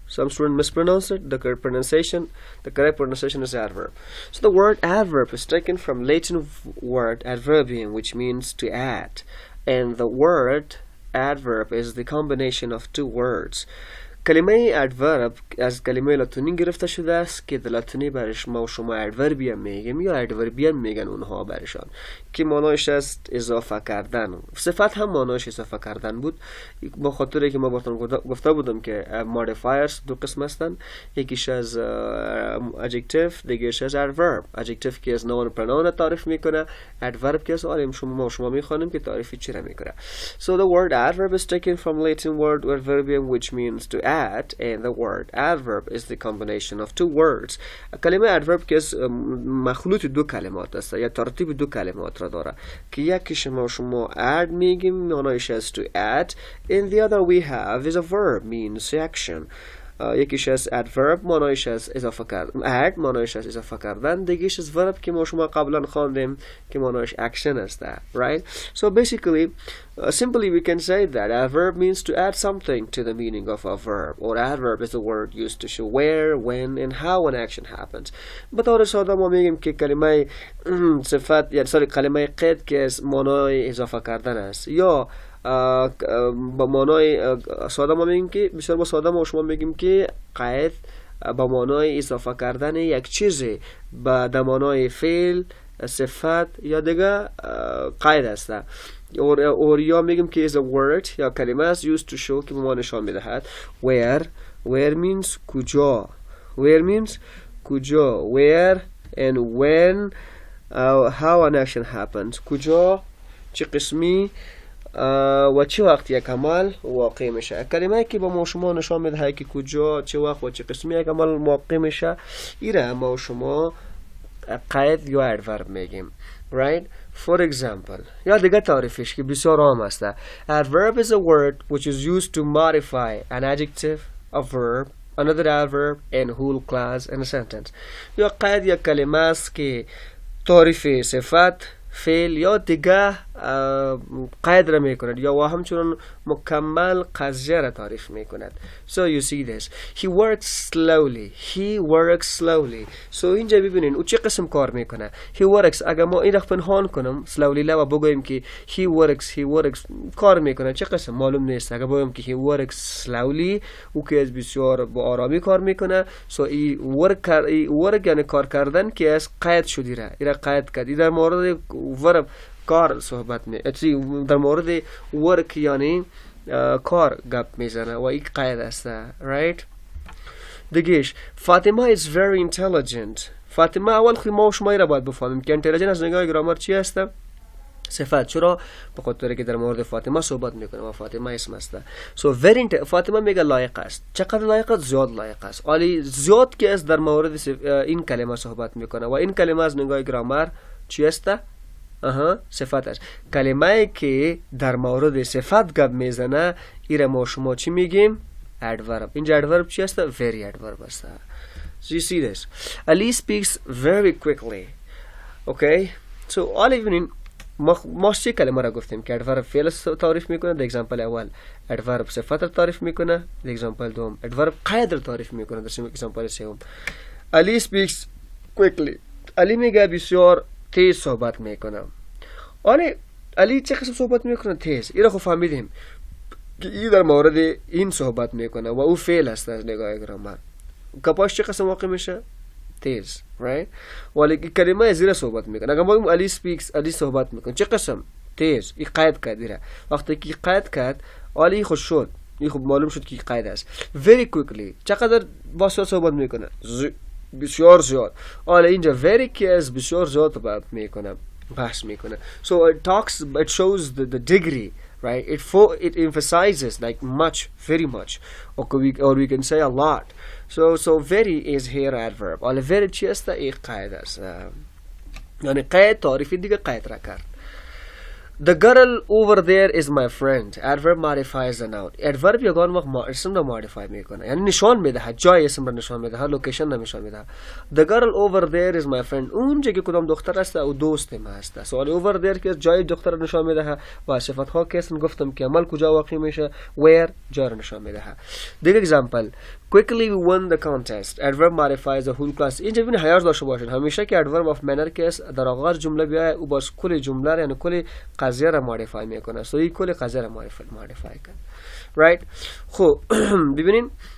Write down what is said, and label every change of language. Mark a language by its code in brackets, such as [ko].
[en] Some students mispronounce it. The correct pronunciation is adverb. So the word adverb is taken from Latin word adverbium, which means to add. And the word adverb is the combination of two words. [fa] کلمه adverb از کلمه لاتینی گرفته شده است که در لاتینی برش ما و شما adverbium میگیم یا adverbium میگن اونها برشان که معنایش است اضافه کردن. صفت هم معنایش اضافه کردن بود، با خاطر که ما براتون گفته بودم که modifiers دو قسم هستن، یکیش از adjective دیگهش از adverb. adjective که از noun pronoun تعریف میکنه، adverb که از حال شما میخوانیم که تعریفی چی را میکنه. [en] So the word adverb is taken from Latin word adverbium which means to add, and the word adverb is the combination of two words. [fa] کلمه adverb که از مخلوط دو کلمات است یا ترتیب دو کلمات را داره که یکیش شما add میگیم معنایش از to add, [en] and the other we have is a verb means action. [fa] یکیش از adverb معنایش از اضافه کردن، add معنایش از اضافه کردن، دیگهش از verb که ما شما قبلا خواندیم که معنایش action است. [en] Right? So basically, simply we can say that adverb means to add something to the meaning of a verb, or adverb is the word used to show where, when, and how an action happens. [fa] به طور ساده ما میگیم که کلمه صفت یا کلمه قید که از معنای اضافه کردن است، یا با معنای ساده ما میگیم که بسیار با ساده ما شما میگیم که قید با معنای اضافه کردن یک چیزی به معنای فعل، صفت یا دیگه قید است. اور یا میگیم که [en] is a word [fa] یا کلمه است [en] used to show [fa] که به ما نشان میدهد where means کجا، where means کجا، [en] where and when how an action happens، [fa] کجا چه قسمی و چه وقت یک عمل واقع میشه. کلمه که با ما شما نشان میده که کجا چه وقت و چه قسمی یک عمل واقع میشه ایره ما شما قید یا adverb میگیم. [en] Right? For example, [fa] یا دیگه تعریفش که بسیار عام است. [en] Adverb is a word which is used to modify an adjective, a verb, another adverb, and whole clause in a sentence. [fa] یا قید یک کلمه است که تعریف صفت، فعل یا دیگه قید را میکند یا و همچنان مکمل قضیه را تعریف میکند. [en] So you see this. He works slowly. He works slowly. [fa] So اینجا ببینین او چه قسم کار میکنه. [en] He works. [fa] اگر ما این را پنهان کنم slowly و بگویم که [en] he works [fa] کار میکنه، چه قسم معلوم نیست. اگر بگویم که [en] he works slowly [fa] او که از بسیار با آرامی کار میکنه. So work یعنی کار کردن که از قید شدی را ایرا قید کرد. در مورد verb کار صحبت می در مورد work یعنی کار گپ میزنه و این قید است. [en] right? دیگهش Fatima is very intelligent. [fa] فاطمه اول خود ما و شما را باید بفهمیم که intelligent از نگاه گرامر چی است؟ صفت. چرا؟ به خاطر که در مورد فاطمه صحبت میکنه و فاطمه اسم است. so very فاطمه میگه لایق است. چقدر لایق است؟ زیاد لایق است. ولی زیاد که است در مورد این کلمه صحبت میکنه و این کلمه از نگاه گرامر چی است؟ صفت است. کلمه که در مورد صفت گپ میزنه ایره ما شما چی میگیم؟ adverb. اینجا adverb چی است؟ very adverb است. [en] So you see this. Ali speaks very quickly. Okay? [fa] So all evening ما چه کلمه را گفتیم که adverb فعل تعریف میکنه. در اگزامپل اول adverb صفت را تعریف میکنه. در اگزامپل دوم adverb قید را تعریف میکنه. در اگزامپل سوم [en] Ali speaks quickly. [fa] علی میگه بسیار تیز صحبت میکنه. علی چه قسم صحبت میکنه؟ تیز. این را خب فهمیدیم که این در مورد این صحبت میکنه و او فعل است از نگاه گرامر. گپاش چه قسم واقع میشه؟ تیز. right? ولی کلمه زیر صحبت میکنه. اگر ما علی speaks علی صحبت میکنه چه قسم؟ تیز. این قید کرد دیره. وقتی که قید کرد علی خوش شد. این خب معلوم شد که قید است. [en] very quickly. [fa] چقدر با صحبت میکنه؟ بسیار زیاد. حالا اینجا very که از بسیار زیاد میکنه بحث میکنه. [en] So it shows the degree, right? It emphasizes like much, very much, or we can say a lot. So very is here adverb. [fa] حالا very چی است؟ این قید است. یعنی قید تعریفی دیگه قید را کرد. [en] The girl over there is my friend. Adverb modifies the noun. [fa] Adverb یگان وقت اسم را modify میکنه. یعنی نشان میده. جای اسم را نشان میده. لوکیشن را نشان میده. [en] The girl over there is my friend. [fa] اون جگه کدام دختر است او دوست ما است. سوالی over there که جای دختر را نشان میده و صفت ها که اسم گفتم که عمل کجا واقع میشه. Where جا را نشان میده. [en] دیگه example. Quickly we won the contest. Adverb modifies the whole class. [fa] اینجا ببین حیاس داشته باشید. همیشه که adverb of manner که در آغاز جمله بیاید او باز کل جمله یعنی کل قضیه را مودیفای میکنه. So این کل قضیه را مودیفای کنه. Right? خب ببینین